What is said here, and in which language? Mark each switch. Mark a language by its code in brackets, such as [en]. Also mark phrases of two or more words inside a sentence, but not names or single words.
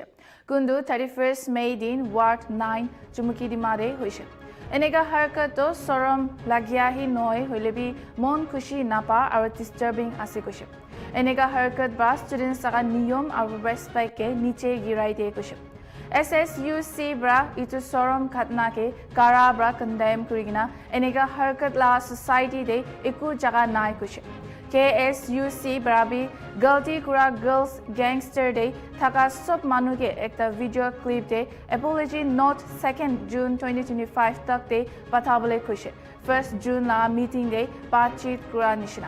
[nag] Kundu 31st May din Ward 9 Chumukidima de hoise. Enega harkat to sorom lagya hi noi hoilebi mon khushi napa or disturbing ase koise. Enega harkat ba students saga niyom or respect ke niche girai de koise. SSUC bra itu sorom khatna ke kara bra condemn kurigina enega harkat la society de eku jaga nai kuche. KSUC bra bi galti kura girls gangster de thaka sob manu ke ekta [en] video clip [nag] de [en] apology note [nag] 2nd June 2025 tak de pathabole kuche. 1st June la meeting de batchit kura nishina.